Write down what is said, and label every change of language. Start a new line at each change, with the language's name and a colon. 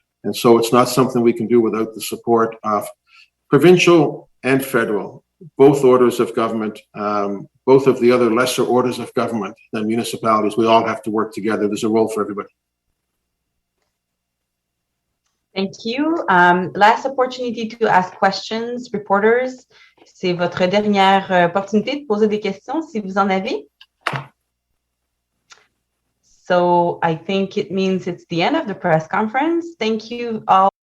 English: And so it's not something we can do without the support of provincial and federal, both orders of government, both of the other lesser orders of government than municipalities. We all have to work together. There's a role for everybody. Thank you. Last opportunity to ask questions, reporters.
French: C'est votre dernière opportunité de poser des questions si vous en avez.
English: So I think it means it's the end of the press conference. Thank you all.